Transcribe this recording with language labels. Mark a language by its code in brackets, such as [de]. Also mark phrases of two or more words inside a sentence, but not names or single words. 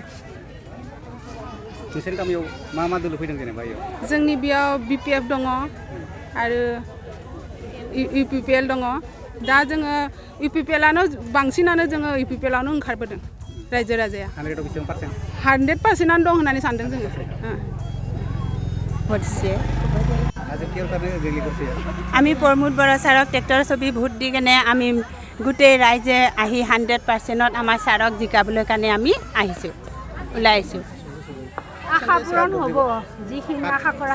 [brx] नोंसोरनि गामियाव मा मा दोलो फैदों जेनेबा इयाव जोंनि बेयाव BPF दङ आरो UPPL दङ दा जोङो UPPLआनो बांसिनानो जोङो UPPLआवनो ओंखारबोदों रायजो राजाया 100%आनो दं होननानै सानदों जोङो [as] আমি প্ৰমোদ বৰা ছাৰক ট্ৰেক্টৰ ছবি ভোট দি কেনে আমি গোটেই ৰাইজে আহি 100%ত আমাৰ ছাৰক জিকাবলৈ কাৰণে আমি আহিছোঁ ওলাই আহিছোঁ আশা পূৰণ হ'ব যিখিনি আশা কৰা